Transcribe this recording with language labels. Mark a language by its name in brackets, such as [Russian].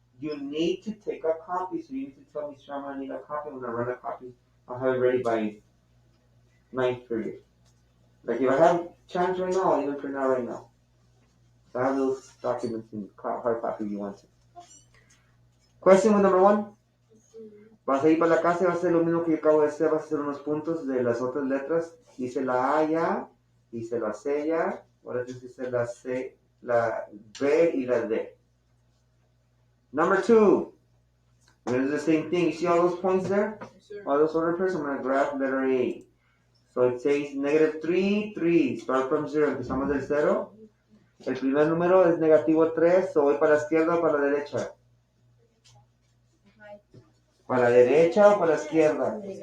[English] You need to take a copy. So you need to tell me, Shama, I need a copy. When I run a copy, I'll have it ready by ninth period. Like if I have chance right now, I'll even print out right now. So I have those documents in hard copy if you want to. Question number 1. [Spanish] Vas a ir para la casa y vas a hacer lo mismo que yo acabo de hacer. Vas a hacer unos puntos de las otras letras. Hice la A ya, hice la C ya. Ahora tienes que hacer la C, la B y la D. [English] Number 2. We're going to do the same thing. You see all those points there? Yes, all those order pairs? I'm going to grab letter A. So it says negative 3, 3. Start from 0. [Spanish] Empezamos del 0. El primer número es negativo 3. So voy para la izquierda o para la derecha. ¿Para la derecha o para la izquierda?